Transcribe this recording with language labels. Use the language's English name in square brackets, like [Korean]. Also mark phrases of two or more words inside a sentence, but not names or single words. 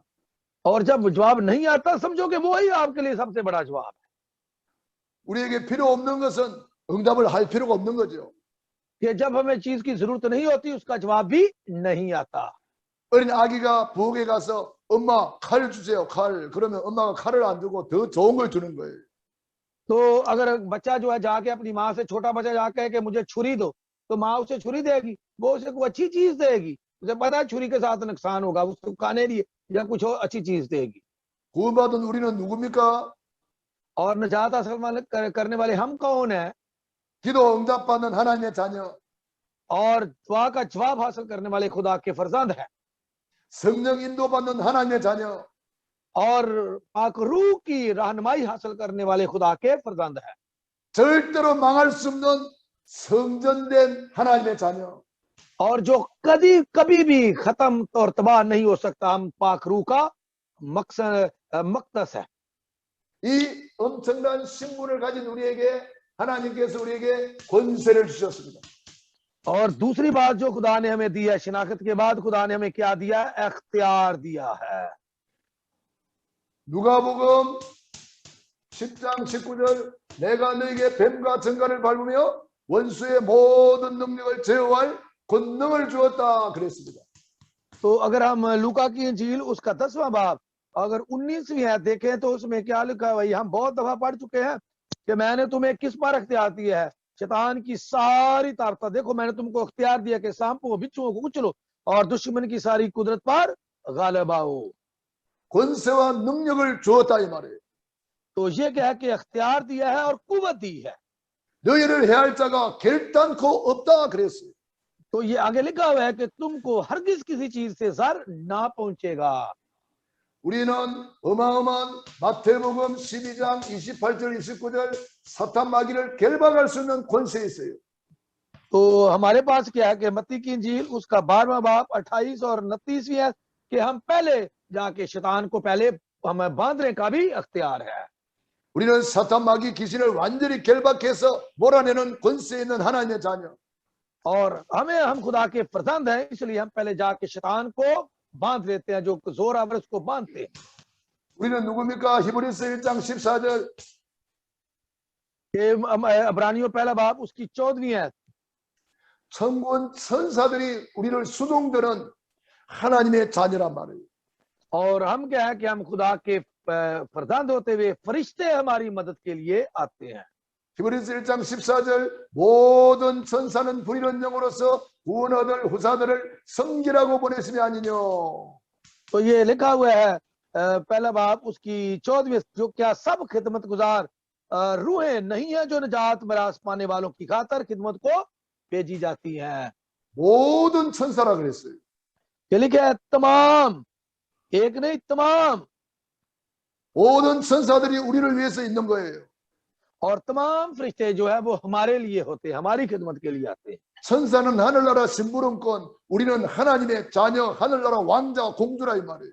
[Urdu] اور جب جواب نہیں آتا سمجھو کہ وہ ہی آپکے لیے سب سے بڑا جواب ہے. [Korean] 우리에게 필요 없는 것은 응답을 할 필요가 없는 거죠. [Urdu] کہ جب ہمیں چیز کی ضرورت نہیں ہوتی اسکا جواب بھی نہیں آتا. [Korean] 어린 아기가 부엌에 가서 엄마 칼 주세요, 칼. 그러면 엄마가 칼을 안 주고 더 좋은 걸 주는 거예요. [Urdu] تو اگر بچہ جو ہے جاکے اپنی ماں سے، چھوٹا بچہ جاکے ہے کہ مجھے چھری دو، تو ماں اسے چھری دے گی، وہ اسے کوئی اچھی چیز دے گی. اسے پتا ہے چھری کے ساتھ نقصان ہوگا، اسکو کھانے لیے یا کچھ اور اچھی چیز دے گی. [Korean] 구원받은 우리는 누굽니까? [Urdu] اور نجات حاصل کرنے والے ہم کون ہے? [Korean] 기도 응답받는 하나님의 자녀, [Urdu] اور دعا کا جواب حاصل کرنے والے خدا کے فرزند ہے, [Korean] 성령 인도받는 하나님의 자녀, [Urdu] اور پاک روح کی رہنمائی حاصل کرنے والے خدا کے فرزند ہے, [Korean] 절대로 망할 수 없는 성전된 하나님의 자녀. [Urdu] اور جو کبھی کبھی بھی ختم اور تباہ نہیں ہو سکتا، ہم پاک روح کا مقدس ہے. [Korean] 이 엄청난 신분을 가진 우리에게 하나님께서 우리에게 권세를 주셨습니다. [Urdu] اور دوسری بات جو خدا نے ہمیں دی ہے، شناخت کے بعد خدا نے ہمیں کیا دیا? اختیار دیا ہے. [Korean] 누가복음 10장 19절 내가 너에게 뱀과 정갈을 밟으며 원수의 모든 능력을 제어할 권능을 주었다 그랬습니다. [Urdu] تو اگر ہم لوقا کی انجیل اسکا 10واں باب اگر 19ویں آیت دیکھیں تو اسمیں کیا لکھا ہے? بھائی ہم بہت دفعہ پڑھ چکے ہیں کہ میں‌نے تمہیں کس پر اختیار دیا ہے? شیطان کی ساری طاقت. دیکھو میں‌نے تمکو اختیار دیا کہ سانپوں بچھوؤں کو کچلو اور دشمن کی ساری قدرت پر غالب آؤ. [Korean] 권세와 능력을 주었다 이 말이에요. [Urdu] تو یہ کیا ہے کہ اختیار دیا ہے اور قوت دی ہے. [Korean] 너희를 해할 자가 결단코 없다 그랬어요. [Urdu] تو یہ آگے لکھا ہوا ہے کہ تمکو ہرگز کسی چیز سے ضرر نہ پہنچے گا. [Korean] 우리는 어마어마한 마태복음 12장 28절 29절 사탄 마귀를 결박할 수 있는 권세에 있어요. [Urdu] تو ہمارے پاس کیا ہے کہ متی کی انجیل اسکا 12واں باب 28 اور 29ویں ہے کہ ہم پہلے جاکے شیطان کو پہلے ہمیں باندھنے کا بھی اختیار ہے. [Korean] 우리는 사탄 마귀 귀신을 완전히 결박해서 몰아내는 권세에 있는 하나님의 자녀. [Urdu] اور ہم خدا کے فرزند ہیں، اسلیے ہم پہلے جاکے شیطان کو باندھ لیتے ہیں، جو زورآور اسکو باندھتے ہیں. [Korean] 우리는 누굽니까? 히브리서 1장 14절 [Urdu] عبرانیوں پہلا باب اسکی 14ویں ہے. [Korean] 천군 천사들이 우리를 수동드는 하나님의 자녀란 말이에요. [Urdu] اور ہم کیا ہے کہ ہم خدا کے فرزند ہوتے ہوئے فرشتے ہماری مدد کے لیے آتے ہیں. [Korean] 히브리서 1장 14절 모든 천사는 부리는 영으로서 구원 얻을 후사들을 섬기라고 보내심이 아니뇨. [Urdu] تو یہ لکھا ہوا ہے پہلا باب اسکی 14ویں، جو کیا سب خدمت گزار روحیں نہیں ہے جو نجات میراث پانے والوں کی خاطر خدمت کو بھیجی جاتی ہیں. [Korean] 모든 천사라 그랬어요. [Urdu] یہ لکھا ہے تمام، ایک نہیں تمام, [Korean] 모든 천사들이 우리를 위해서 있는 거예요. [Urdu] اور تمام فرشتے جو ہے وہ ہمارے لیے ہوتے ہیں، ہماری خدمت کے لیے آتے ہیں. [Korean] 천사는 하늘나라 심부름꾼, 우리는 하나님의 자녀, 하늘나라 왕자, 공주라 이 말이에요.